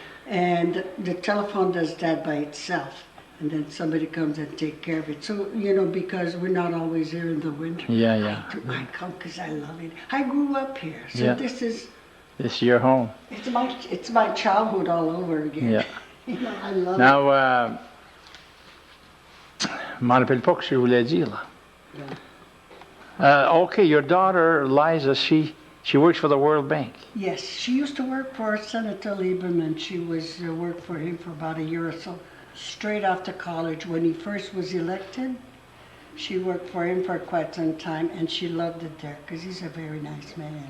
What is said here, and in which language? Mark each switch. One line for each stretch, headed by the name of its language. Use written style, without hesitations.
English: And the telephone does that by itself, and then somebody comes and take care of it. So, you know, because we're not always here in the winter. Yeah. I come because I love it. I grew up here, so Yeah. this is, This is your home. it's my childhood all over again. Yeah. You know, I love it.
French: Now, je m'en rappelle pas que je voulais dire là.
English: Okay, your daughter Liza, she works for the World Bank. Yes, she used to work for Senator Lieberman. She worked for him for about a year or so, straight after college. When he first was elected, she worked for him for quite some time, and she loved it there because he's a very nice man.